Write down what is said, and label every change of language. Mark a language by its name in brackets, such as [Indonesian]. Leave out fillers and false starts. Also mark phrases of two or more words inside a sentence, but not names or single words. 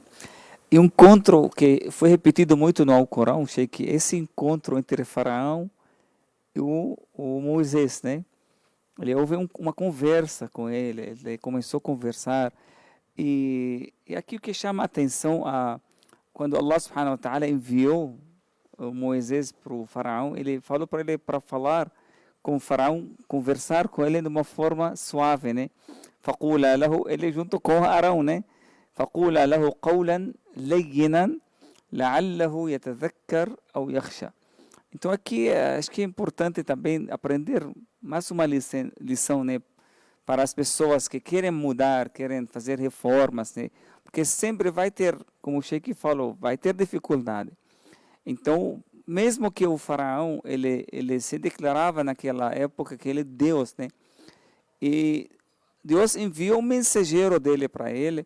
[Portuguese] E um encontro que foi repetido muito no Alcorão, Sheikh, esse encontro entre Faraó e o Moisés, né? Houve uma conversa com ele começou a conversar. E aqui o que chama a atenção, quando [Arabic] الله سبحانه وتعالى [Portuguese] enviou o Moisés para o Faraó, ele falou para ele para falar com o Faraó, conversar com ele de uma forma suave, né? [Arabic] فَقُولَا لَهُ, [Portuguese] ele junto com Arão, né? [Arabic] فَقُولَا لَهُ قَوْلًا لَيِّنًا لَعَلَّهُ يَتَذَكَّرْ أَوْ يَخْشَى. [Portuguese] Então aqui acho que é importante também aprender mais uma lição, né, para as pessoas que querem mudar, querem fazer reformas, né, porque sempre vai ter, como o Sheikh falou, vai ter dificuldade. Então, mesmo que o faraó ele se declarava naquela época que ele é Deus, né, e Deus enviou um mensageiro dele para ele.